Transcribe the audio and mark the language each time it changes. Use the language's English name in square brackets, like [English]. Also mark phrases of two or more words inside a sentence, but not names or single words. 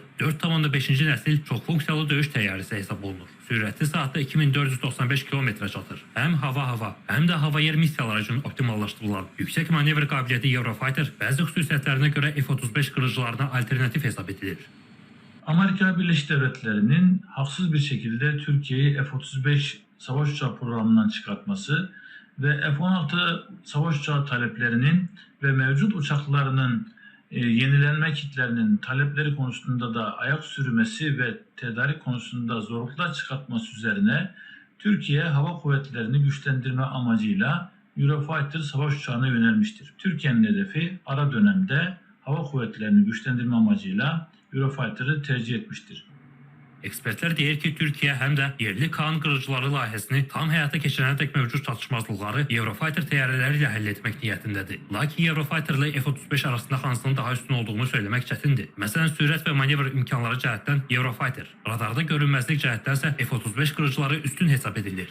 [Azerbaijani] 4,5-ci nəsil çox funksiyalı döyüş təyyarəsi hesab olunur. Sürəti saatda 2495 km çatır. Həm hava-hava, həm də hava-yer missiyaları üçün optimallaşdırılan yüksək manevr qabiliyyəti Eurofighter bəzi xüsusiyyətlərinə görə F-35 qırıcılarına alternativ hesab edilir. [Turkish] Amerika Birleşik Devletleri'nin haksız bir şekilde Türkiye'yi F-35 savaş uçağı programından çıkartması ve F-16 savaş uçağı taleplerinin ve mevcut uçaklarının yenilenme kitlerinin talepleri konusunda da ayak sürmesi ve tedarik konusunda zorluklar çıkartması üzerine Türkiye Hava Kuvvetleri'ni güçlendirme amacıyla Eurofighter savaş uçağına yönelmiştir. Türkiye'nin hedefi ara dönemde Hava Kuvvetleri'ni güçlendirme amacıyla Eurofighter'ı tercih etmiştir. [Azerbaijani] Ekspertlər deyir ki, Türkiyə həm də yerli KAAN qırıcıları layihəsini tam həyata keçirənədək mövcud çatışmazlıqları Eurofighter təyyarələri ilə həll etmək niyyətindədir. Lakin Eurofighter ilə F-35 arasında hansının daha üstün olduğunu söyləmək çətindir. Məsələn, sürət və manevr imkanları cəhətdən Eurofighter, radarda görünməzlik cəhətdənsə F-35 qırıcıları üstün hesab edilir.